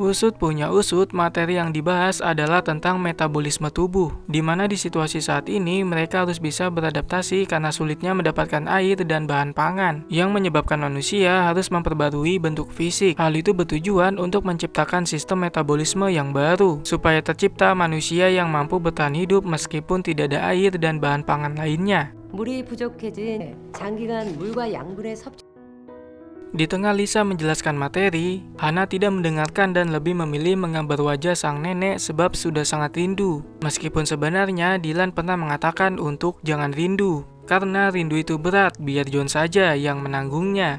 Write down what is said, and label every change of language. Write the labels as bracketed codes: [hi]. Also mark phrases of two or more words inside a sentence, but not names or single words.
[id] Usut punya usut, materi yang dibahas adalah tentang metabolisme tubuh, di mana di situasi saat ini mereka harus bisa beradaptasi karena sulitnya mendapatkan air dan bahan pangan, yang menyebabkan manusia harus memperbarui bentuk fisik. Hal itu bertujuan untuk menciptakan sistem metabolisme yang baru, supaya tercipta manusia yang mampu bertahan hidup meskipun tidak ada air dan bahan pangan lainnya. [ko] 물이 부족해진 장기간 물과 양분의 섭취. [id] Di tengah Lisa menjelaskan materi, Hana tidak mendengarkan dan lebih memilih menggambar wajah sang nenek sebab sudah sangat rindu. Meskipun sebenarnya Dylan pernah mengatakan untuk jangan rindu, karena rindu itu berat, biar John saja yang menanggungnya.